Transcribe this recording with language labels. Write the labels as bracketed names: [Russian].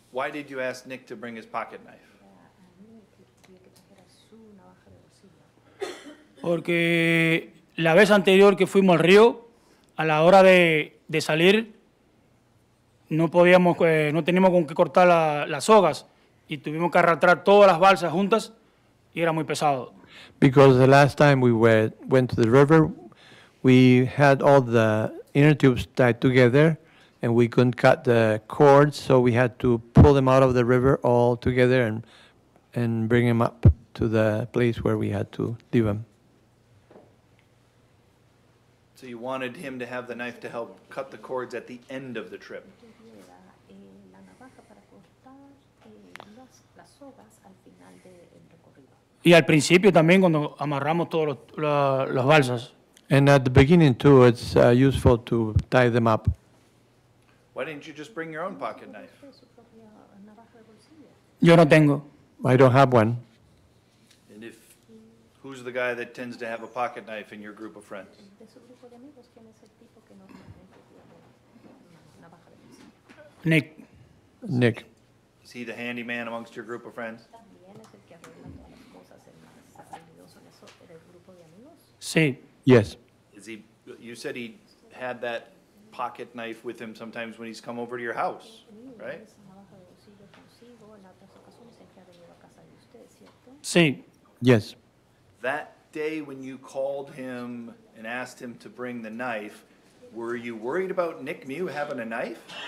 [English] Why did you ask Nick to bring his pocket knife? [Spanish] Porque la vez anterior que fuimos al río, a la hora de salir, no podíamos, no teníamos con qué cortar las sogas y tuvimos que arrastrar todas las balsas juntas y era muy pesado. [English] Because the last time we went to the river, we had all the inner tubes tied together and we couldn't cut the cords, so we had to pull them out of the river all together and bring them up to the place where we had to leave them. So you wanted him to have the knife to help cut the cords at the end of the trip. [Spanish] La navaja para cortar las sogas al final del recorrido. Y al principio también cuando amarramos todas las balsas. [English] And at the beginning too, it's useful to tie them up. Why didn't you just bring your own pocket knife? [Spanish] Su propia navaja de bolsillo. Yo no tengo. [English] I don't have one. And who's the guy that tends to have a pocket knife in your group of friends? [Spanish] De su grupo de amigos, ¿quién es el tipo que normalmente tiene una navaja de bolsillo? Nick. Nick. [English] Is he the handyman amongst your group of friends? [Spanish] También es el que arregla todas las cosas, el más habilidoso en eso del grupo de amigos. Sí. [English] Yes. Is he? You said he had that pocket knife with him sometimes when he's come over to your house, right? [Spanish] Esa navaja de bolsillo consigo en otras ocasiones en que ha venido a casa de usted, ¿cierto? Sí. [English] Yes. That day when you called him and asked him to bring the knife, were you worried about Nick Mew having a knife?